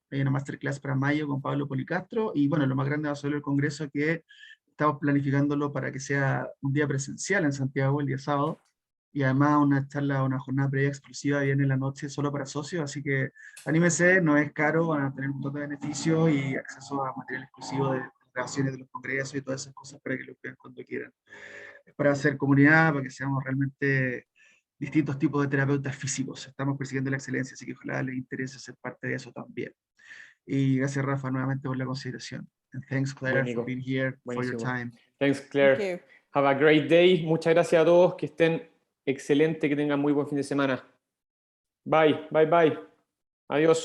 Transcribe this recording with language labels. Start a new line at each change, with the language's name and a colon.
Spanish: Hay una masterclass para mayo con Pablo Policastro, y bueno, lo más grande va a ser el congreso, que estamos planificándolo para que sea un día presencial en Santiago el día sábado, y además una charla, una jornada previa exclusiva viene en la noche solo para socios, así que anímense, no es caro, van a tener un montón de beneficios y acceso a material exclusivo de grabaciones de los congresos y todas esas cosas para que lo vean cuando quieran. Es para hacer comunidad, para que seamos realmente distintos tipos de terapeutas físicos. Estamos persiguiendo la excelencia, así que ojalá les interese ser parte de eso también. Y gracias, Rafa, nuevamente por la consideración.
English: And thanks, Claire, for being here, for your time. Thanks, Claire. Thank you. Have a great day.
Spanish: Muchas gracias a todos. Que estén excelente, que tengan muy buen fin de semana.
English: Bye, bye, bye.
Spanish: Adiós.